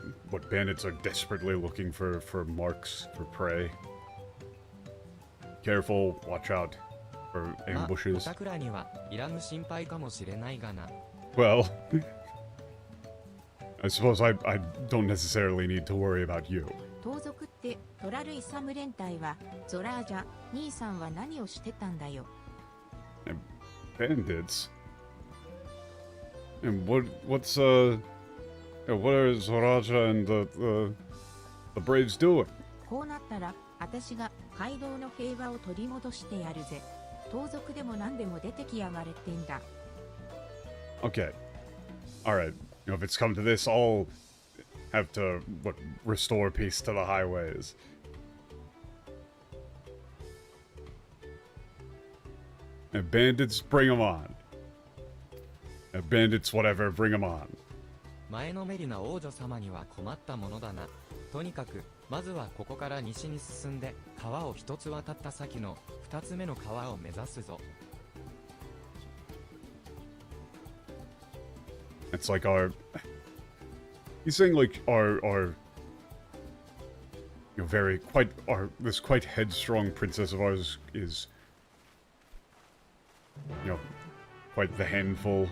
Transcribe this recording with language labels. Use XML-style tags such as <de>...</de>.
<en>What bandits are desperately looking for marks for prey. Careful, watch out for ambushes.</en> <ja>おたくらにはいらぬ心配かもしれないがな。</ja> <en>Well, I suppose I don't necessarily need to worry about you.</en> <ja>盗賊ってトラルイサム連隊はゾラージャ兄さんは何をしてたんだよ。</ja> <en>Bandits? And what are Zoraja and the Braves doing?</en> <ja>こうなったら私が街道の平和を取り戻してやるぜ。盗賊でも何でも出てきやがれってんだ。</ja> <en>Okay. Alright. You know, if it's come to this, I'll have to, restore peace to the highways. And bandits, bring them on. And bandits, whatever, bring them on.</en> <ja>前のめりな王女様には困ったものだな。とにかく、まずはここから西に進んで、川を一つ渡った先の二つ目の川を目指すぞ。</ja> <en>It's like he's saying like our you know, this quite headstrong princess of ours is, you know, quite the handful.</en>